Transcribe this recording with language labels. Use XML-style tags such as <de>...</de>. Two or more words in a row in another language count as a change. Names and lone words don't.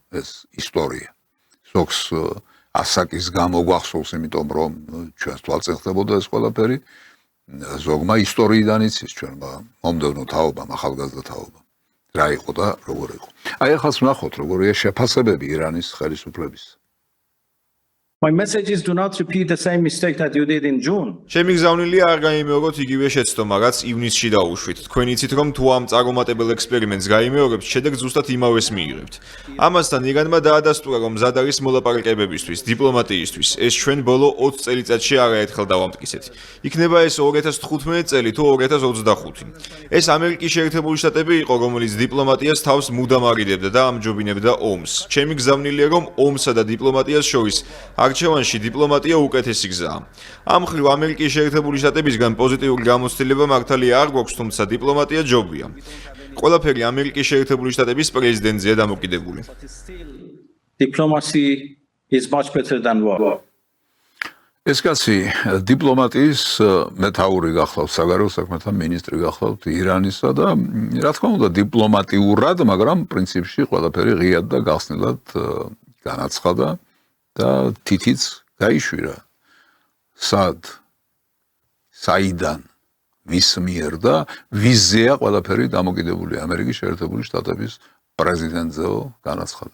<ka>გვახსოვს ხომ ეს ისტორია. ზოგს ასაკის გამო გვახსოვს, იმიტომ რომ ჩვენს თვალწინ ხდებოდა ეს ყველაფერი. ზოგმა ისტორიიდან იცის ჩვენმა მომდევნო თაობამ, ახალგაზრდა თაობამ. რა იყო და როგორ იყო. აი ახლა ვნახოთ როგორია შეფასებები ირანის ხელისუფლების.</ka> <en>My message is do not repeat the same mistake that you did in June.</en> <ka>შემიგზავნილია არ გაიმეოროთ იგივე შეცდომა, რაც ივნისში დაუშვით. თქვენ იცით, რომ თუ ამ წარუმატებელ ექსპერიმენტს გაიმეორებთ, შედეგს ზუსტად იმავეს მიიღებთ. ამასთან ირანმა დაადასტურა, რომ მზად არის მოლაპარაკებებისთვის, დიპლომატიისთვის. ეს ჩვენ ბოლო 20 წელიწადში არაერთხელ დავამტკიცეთ. იქნება ეს 2015 წელი თუ 2025. ეს ამერიკის შეერთებული შტატები იყო, რომელიც დიპლომატიას თავს მუდამ არიდებდა და ამჯობინებდა ომს. ჩემი გზავნილია, რომ ომსა და დიპლომატიას შორის არჩევანში დიპლომატია უკეთესი გზაა. ამ მხრივ ამერიკის შეერთებული შტატებისგან პოზიტიური გამოცდილება მართალია არ გვაქვს, თუმცა დიპლომატია ჯობია. ყველაფერი ამერიკის შეერთებული შტატების პრეზიდენტზეა დამოკიდებული.</ka> <en>Diplomacy is much better than war.</en> <ka>ეს კაცი დიპლომატიის მეთაური გახლავთ, საგარეო საქმეთა მინისტრი გახლავთ ირანისა და რა თქმა უნდა დიპლომატიურად, მაგრამ პრინციპში ყველაფერი ღიად და გახსნილად განაცხადა. და თითიც გაიშვირა სად საიდან მის მიერ და ვიზია ყველაფერი დამოკიდებული ამერიკის შეერთებული შტატების პრეზიდენტზეო განაცხადა.</ka>